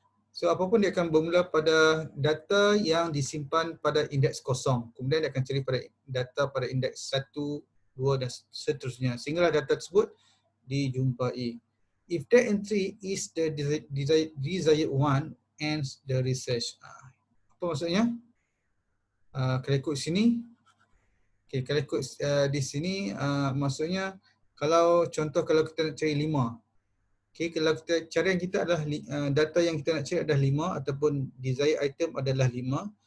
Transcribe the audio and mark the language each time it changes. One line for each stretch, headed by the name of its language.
Malay: So apapun dia akan bermula pada data yang disimpan pada indeks kosong. Kemudian dia akan cari pada data pada indeks 1, 2 dan seterusnya sehinggalah data tersebut dijumpai.
English: If that entry is the desired one, ends the research.
Malay: Apa maksudnya? Kalau ikut sini, okay, kalau ikut di sini maksudnya kalau kita nak cari 5, okay, kalau carian kita adalah data yang kita nak cari adalah 5 ataupun desired item adalah 5.